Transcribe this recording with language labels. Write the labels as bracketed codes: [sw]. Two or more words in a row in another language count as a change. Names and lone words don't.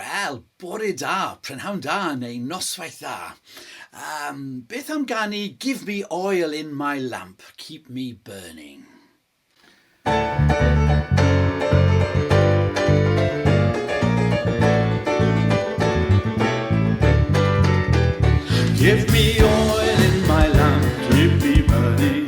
[cy] Wel, bore da, prynhawn da neu noswaith dda. Beth am ganu Give Me Oil in My Lamp, Keep Me Burning? [en] Give me oil in my lamp, keep me burning.